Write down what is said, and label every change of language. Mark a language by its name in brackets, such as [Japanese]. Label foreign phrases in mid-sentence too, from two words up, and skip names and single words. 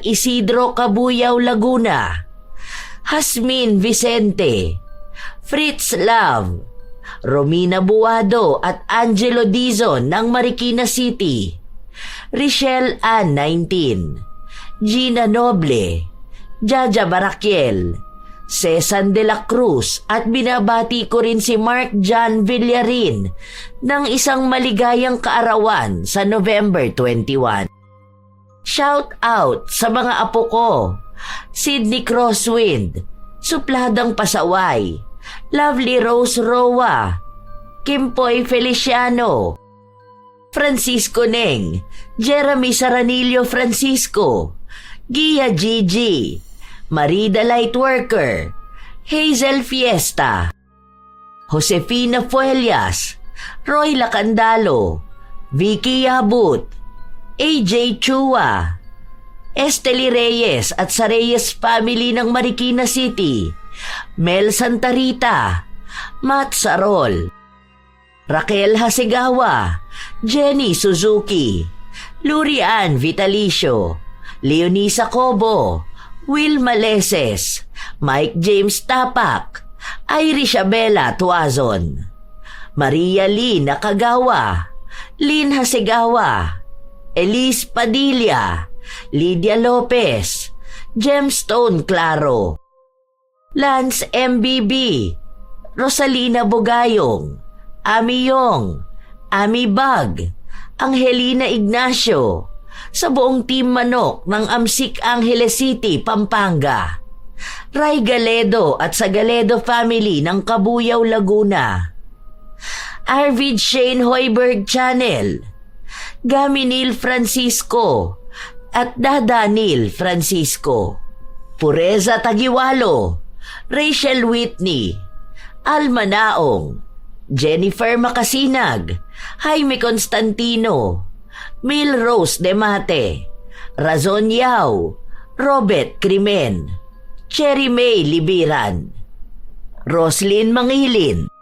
[Filipino] Isidro, Cabuyao, Laguna, Hasmin Vicente, Fritz Love, Romina Buado at Angelo Dizon ng Marikina City, Richelle Ann 19, Gina Noble, Jaja Barakiel, Cesan de la Cruz at binabati ko rin si Mark John Villarin ng isang maligayang kaarawan sa November 21. [English] Shout out [Filipino] sa mga apo ko, Sydney Crosswind, Supladang Pasaway, Lovely Rose Roa, Kimpoy Feliciano, Francisco Neng, Jeremy Saranillo Francisco, Gia Gigi, Marida Lightworker, Hazel Fiesta, Josefina Fuelias, Roy Lacandalo, Vicky Abut, AJ Chua, Esteli Reyes at sa Reyes family ng Marikina City, Mel Santarita, Matt Sarol, Raquel Hasegawa, Jenny Suzuki, Lurian Vitalicio, Leonisa Cobo, Will Maleses, Mike James Tapak, Irish Abela Tuazon, Maria Lee Nakagawa, Lynn Hasegawa, Elise Padilla, Lydia Lopez, Gemstone Claro, Lance MBB, Rosalina Bugayong, Ami Yong, Ami Bag, Angelina Ignacio, sa buong Team Manok ng Amsik Angeles City, Pampanga, Ray Galedo at sa Galedo family ng Kabuyaw, Laguna, Arvid Shane Hoiberg Channel, Gaminil Francisco at Dadanil Francisco, Pureza Tagiwalo, Rachel Whitney, Alma Naong, Jennifer Makasinag, Jaime Constantino, Mil Rose Demate, Razon Yao, Robert Crimen, Cherry May Libiran, Roslyn Mangilin.